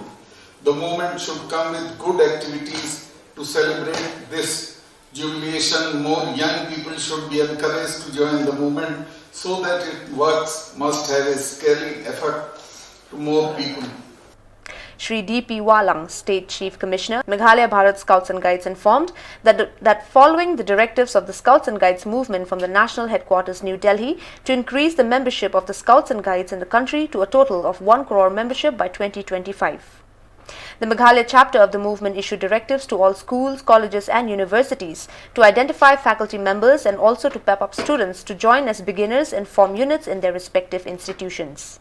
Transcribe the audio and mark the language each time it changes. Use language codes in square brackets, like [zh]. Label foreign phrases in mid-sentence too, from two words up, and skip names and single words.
[en] The movement should come with good activities to celebrate this jubilation. More young people should be encouraged to join the movement so that its works must have a scaling effect to more people. Shri D.P. Walang, State Chief Commissioner, Meghalaya Bharat Scouts and Guides, informed that following the directives of the Scouts and Guides movement from the national headquarters New Delhi to increase the membership of the Scouts and Guides in the country to a total of 1 crore membership by 2025. The Meghalaya chapter of the movement issued directives to all schools, colleges and universities to identify faculty members and also to pep up students to join as beginners and form units in their respective institutions.